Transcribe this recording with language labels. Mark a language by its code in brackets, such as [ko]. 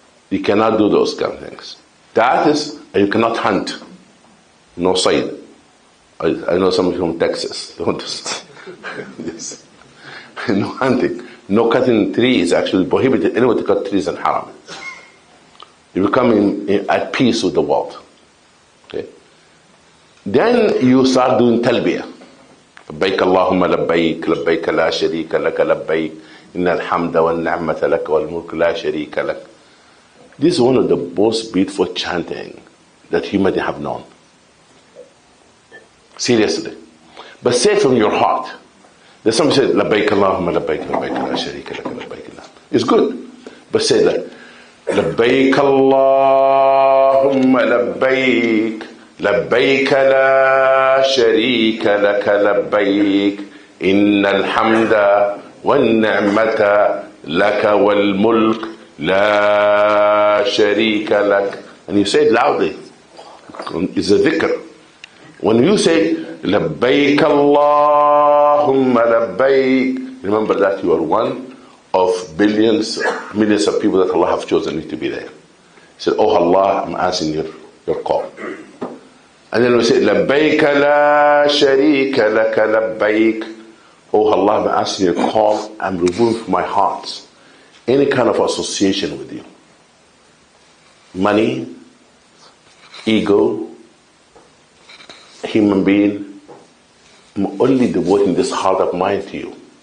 [en] You cannot do those kind of things. That is, you cannot hunt. No side. I know some of you from Texas. Don't just yes. No hunting. No cutting trees. Actually prohibited anyone to cut trees in haram. You become at peace with the world. Okay? Then you start doing talbiyah. [ar] لبيك اللهم لبيك لبيك لا شريك لك لبيك إن الحمد والنعمة لك والملك لا شريك لك. [en] This is one of the most beautiful chanting that humanity have known. Seriously. But say it from your heart. There's somebody said, [ar] لبيك اللهم لبيك لبيك لا شريك لك لبيك. [en] It's good. But say that. [ar] لبيك اللهم لبيك لبيك لا شريك لك لبيك إن الحمد والنعمة لك والملك لا شريك لك. [en] And you say it loudly. It's a dhikr. When you say [ar] لبيك اللهم لبيك, [en] remember that you are one of billions, millions of people that Allah have chosen you to be there. He said, oh Allah, I'm answering your call. And then we say, [ar] لبيك لا شريك لك لبيك. [en] Oh Allah, I'm answering your call. I'm removing from my heart any kind of association with you. Money, ego, human being. I'm only devoting this heart of mine to you.